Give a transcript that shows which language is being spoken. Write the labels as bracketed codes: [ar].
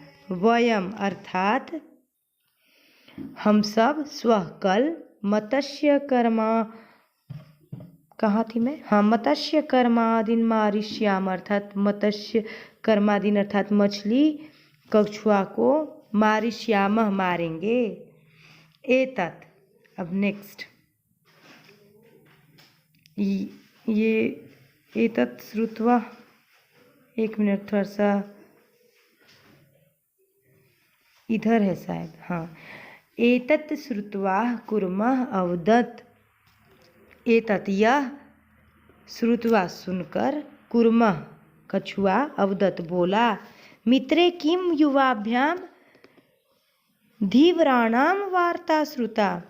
[hi] वयम अर्थात हम सब, स्वः कल, मत्स्य कर्मा, कहाँ थी मैं, हाँ, मत्स्य कर्मादिन मारिष्याम अर्थात मत्स्य कर्मादिन अर्थात मछली, कछुआ को, मारिष्याम मारेंगे। एतत्, अब नेक्स्ट, ये एतत् श्रुत्वा, एक मिनट, थोड़ा सा इधर है शायद, हाँ। [sa] एतत् श्रुत्वा कूर्मः अवदत्। [hi] एतत् यह, श्रुत्वा सुनकर, कूर्मः कछुआ, अवदत् बोला, [sa] मित्रे किम युवाभ्याम धीवराणाम वार्ता श्रुता।